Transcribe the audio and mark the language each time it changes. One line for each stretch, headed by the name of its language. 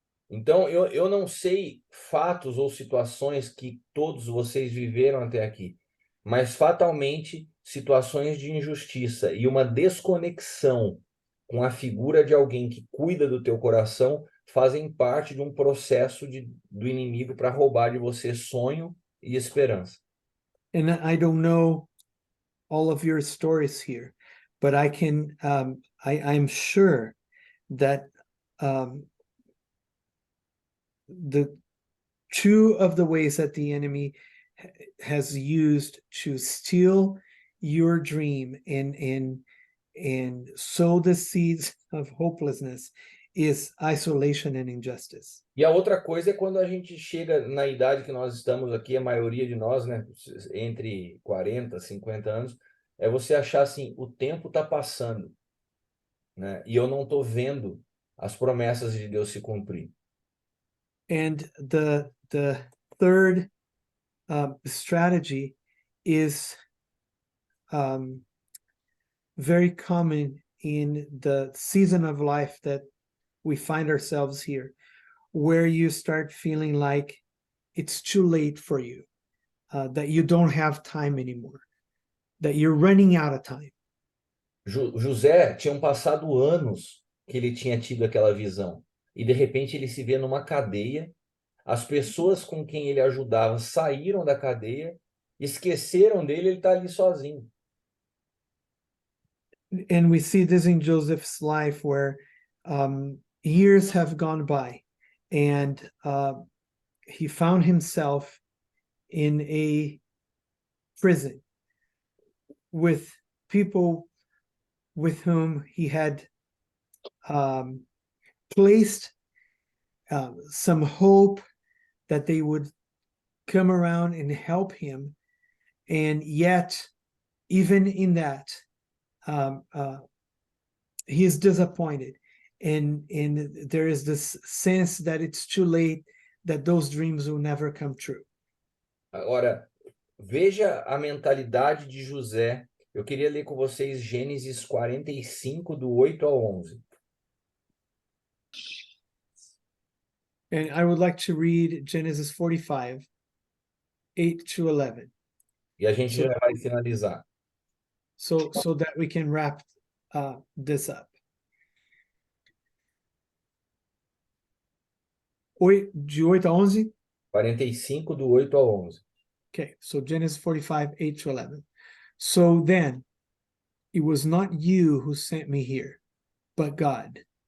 Portuguese: Então, eu não sei fatos ou situações que todos vocês viveram até aqui, mas fatalmente situações de injustiça e uma desconexão com a figura de alguém que cuida do teu coração fazem parte de um processo do inimigo para roubar de você sonho e esperança.
English: And I don't know all of your stories here, but I can, I'm sure that the two of the ways that the enemy has used to steal your dream and sow the seeds of hopelessness is isolation and injustice.
Portuguese: E a outra coisa é quando a gente chega na idade que nós estamos aqui, a maioria de nós, né, entre 40 e 50 anos, é você achar assim, o tempo está passando, né, e eu não estou vendo as promessas de Deus se cumprir.
English: And the third strategy is very common in the season of life that we find ourselves here, where you start feeling like it's too late for you, that you don't have time anymore, that you're running out of time.
Portuguese: José tinham passado anos que ele tinha tido aquela visão, e de repente ele se vê numa cadeia, as pessoas com quem ele ajudava saíram da cadeia, esqueceram dele, ele está ali sozinho.
English: And we see this in Joseph's life, where years have gone by, and he found himself in a prison with people with whom he had placed some hope that they would come around and help him. And yet, even in that, he is disappointed. And there is this sense that it's too late, that those dreams will never come true.
Portuguese: Agora, veja a mentalidade de José. Eu queria ler com vocês Gênesis 45, do 8 ao 11.
English: And I would like to read Genesis 45, 8 to 11.
Portuguese: E a gente já vai finalizar.
English: So that we can wrap this up.
Portuguese: De 8 a 11? 45, do 8 ao 11.
English: Okay, so Genesis 45, 8 to 11. So then, it was not you who sent me here, but God.